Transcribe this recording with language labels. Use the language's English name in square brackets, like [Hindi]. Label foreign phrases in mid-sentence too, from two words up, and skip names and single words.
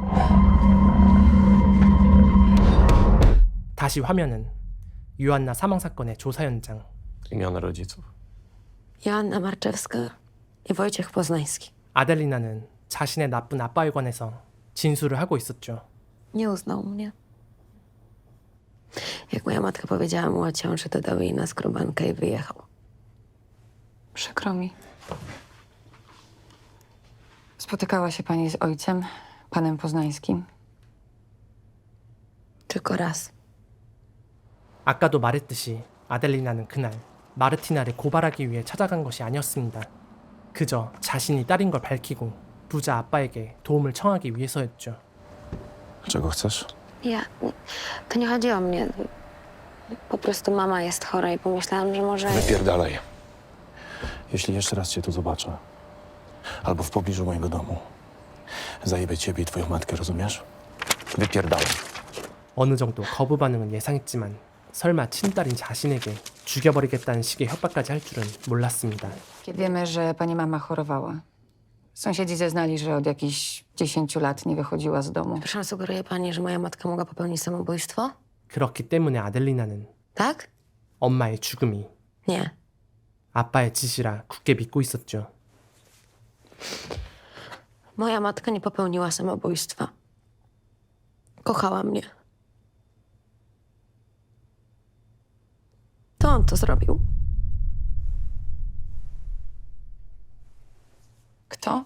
[Korean] 다시 화면은 유한나 사망 사건의 조사 현장. [Polish] Imiona rodziców. Joanna Marczewska i Wojciech Poznański. [Korean] 아델리나는 자신의 나쁜 아빠에 관해서 진술을 하고 있었죠. [Polish] Nie uznał mnie. Jak moja matka powiedziała mu o ciąży, to dał jej na skrobankę i wyjechał. Przykro mi. Spotykała się pani z ojcem, panem Poznańskim? Tylko raz. [Korean] 아까도 말했듯이 아델리나는 그날 마르티나를 고발하기 위해 찾아간 것이 아니었습니다. 그저 자신이 딸인 걸 밝히고 부자 아빠에게 도움을 청하기 위해서였죠. [Polish] Czego chcesz? To nie chodzi o mnie. Po prostu mama jest chora i pomyślałam, że może... Wypierdalaj. Jeśli jeszcze raz cię tu zobaczę, albo w pobliżu mojego domu, zajebę ciebie i twoją matkę, rozumiesz? Wypierdalaj. [Korean] 어느 정도 거부 반응은 예상했지만 설마 친딸인 자신에게 죽여버리겠다는 식의 협박까지 할 줄은 몰랐습니다. [Polish] Wiemy, że pani mama chorowała. Sąsiedzi zeznali, że od jakichś 10 lat nie wychodziła z domu. Przepraszam, sugeruje pani, że moja matka mogła popełnić samobójstwo? [Korean] 그렇기 때문에 아델리나는 [Polish] Tak? [Korean] 엄마의 죽음이 [Polish] Nie. [Korean] 아빠의 짓이라 굳게 믿고 있었죠. [Polish] Moja matka nie popełniła samobójstwa. Kochała mnie. To on to zrobił. Kto?